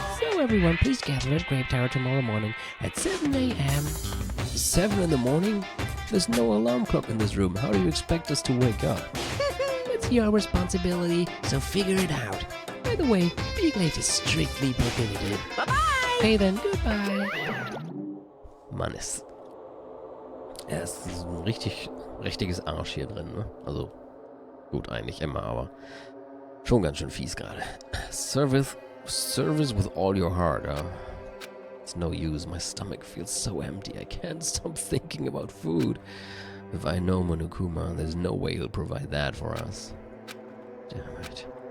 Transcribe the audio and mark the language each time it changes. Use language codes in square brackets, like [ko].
[en] So everyone, please gather at Grape Tower tomorrow morning at 7 a.m. 7 in the morning? There's no alarm clock in this room. How do you expect us to wake up? It's your responsibility, so figure it out. By the way, being late is strictly prohibited. Bye-bye! Okay then, goodbye. [de] Mann, es ist ein richtiges Arsch hier drin, ne? Also, gut, eigentlich immer, aber schon ganz schön fies gerade. [en] Service with all your heart, It's no use, my stomach feels so empty, I can't stop thinking about food. If I know Monokuma, there's no way he'll provide that for us. Damn it.